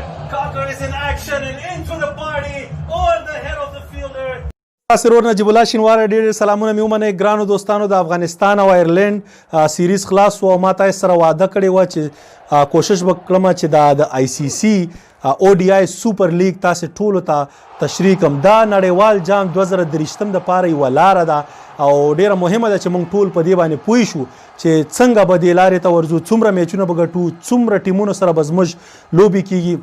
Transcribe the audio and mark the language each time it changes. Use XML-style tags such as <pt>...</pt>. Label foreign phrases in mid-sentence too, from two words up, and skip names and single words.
<en>Cocker is in action and into the party over the head of the fielder.</en> <ps>سرور نجیب الله شینوار ډېر سلامونه مې ومنئ ګرانو دوستانو د افغانستان او آیرلینډ سیریز خلاص و ما تاسو سره وعده کړې وه چې کوشش به کړم چې د آی سی سی او ډي آی سوپر لیګ تاسو ټولو ته تشریح کړم. دا نړیوال جام 2023 دپاره یوه لاره ده او ډېره مهمه ده چې موږ ټول په دې باندې پوه شو چې څنګه به دې لارې ته ورځو، څومره میچونه به ګټو، څومره ټیمونو سره به زموږ لوبې کیږي.</ps>